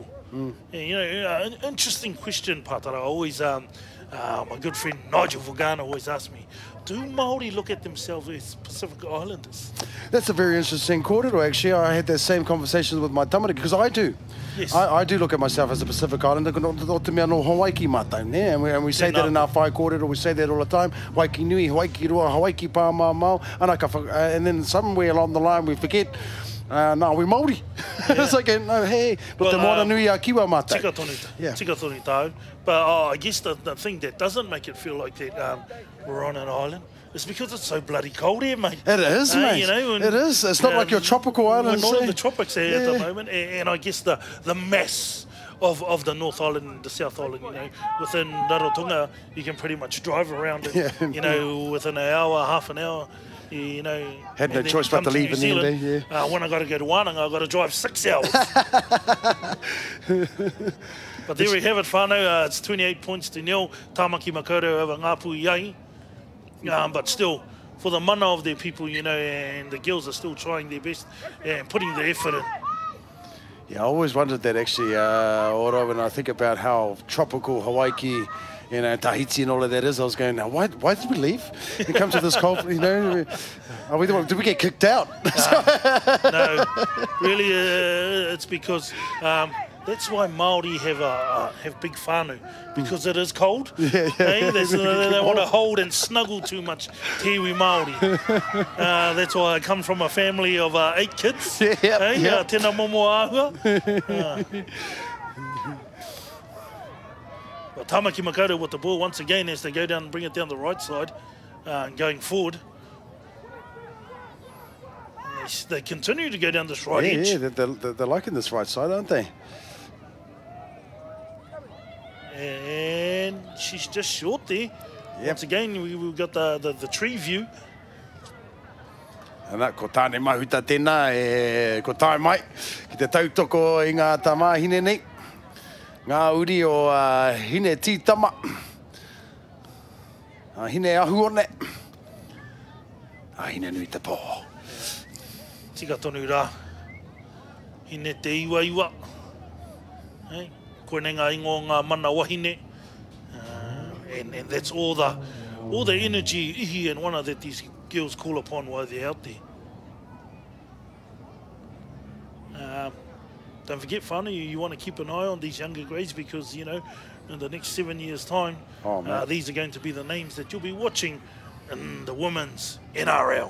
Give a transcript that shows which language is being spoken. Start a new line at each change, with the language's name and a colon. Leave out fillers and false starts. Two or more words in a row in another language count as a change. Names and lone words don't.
English: And, you know, an interesting question, Patara. Always, my good friend Nigel Vagana always asks me, do Māori look at themselves as Pacific Islanders? That's a very interesting kōrero, actually. I had that same conversation with my tamariki, because I do. Yes. I do look at myself as a Pacific Islander,
Māori: o te mea no Hawaii mātou, ne?
English: And we say that in our
Māori: whai kōrero,
English: we say that all the time.
Māori: Waiki nui, Hawaii roa, Hawaii pā mau,
English: and then somewhere along the line we forget, no, we're Māori. Yeah. It's like, no, hey, but the
Māori: moana nui a kiwa mātou. Tika tonu tau.
English: But I guess the thing that doesn't make it feel like that we're on an island is because it's so bloody cold here, mate. It is, mate. You know, it is. It's not like your tropical islands. We're not in the tropics here at the moment, and I guess the mass of the North Island and the South Island, you know, within Rarotonga, you can pretty much drive around it, you know, within an hour, half an hour. You know, had no choice but to leave in the end. Yeah. When I got to go to Wānanga, I got to drive 6 hours. But there we have it, whānau. It's 28 points to 0. Tāmaki Makaurau over ngā Puhi. But still, for the mana of their people, you know, and the girls are still trying their best and putting the effort in. Yeah, I always wondered that, actually, Ora, when I think about how tropical Hawaii, you know, Tahiti and all of that is. I was going, now, why did we leave and come to this cold, you know? Did we get kicked out? No, really, it's because that's why Māori have big whānau, because it is cold. Yeah. They don't want to hold and snuggle too much,
Māori: te iwi Māori.
English: That's why I come from a family of 8 kids.
Māori: Tēnā momo āhua.
English: Well, Tāmaki Makaurau with the ball once again as they go down and bring it down the right side, going forward. And they continue to go down this right edge. Yeah, they're liking this right side, aren't they? And she's just short there. Once again, we've got the tree view.
Māori: Ana, ko tāne mahuta tēnā, ko tāi mai, ki te tautoko I ngā tamāhine nei. Ngā uri o hine tītama. Hine ahu one. Hine nui te pō. Tika tonu rā. Hine te iwa. Hey, koe nei ngā ingo ngā mana wahine.
English: And that's all the energy, ihi and wana that these girls call upon while they're out there. Don't forget, whānau, you want to keep an eye on these younger grades because, you know, in the next 7 years' time, these are going to be the names that you'll be watching in the women's NRL.